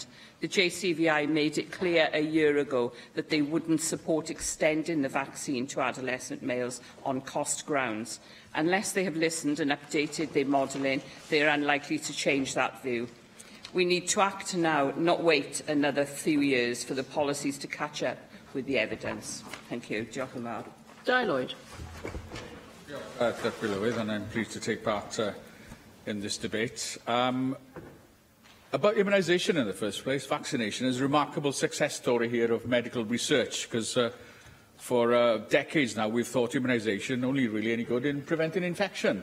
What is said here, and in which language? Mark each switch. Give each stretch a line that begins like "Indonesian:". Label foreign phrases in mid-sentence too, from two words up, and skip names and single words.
English: The JCVI made it clear a year ago that they wouldn't support extending the vaccine to adolescent males on cost grounds. Unless they have listened and updated their modelling, they are unlikely to change that view. We need to act now, not wait another few years for the policies to catch up with the evidence. Thank you.
Welsh: Diolch yn fawr. Dai Lloyd.
English: Deputy Lewis, and I'm pleased to take part in this debate. About immunisation in the first place, vaccination is a remarkable success story here of medical research, because for decades now we've thought immunisation only really any good in preventing infection.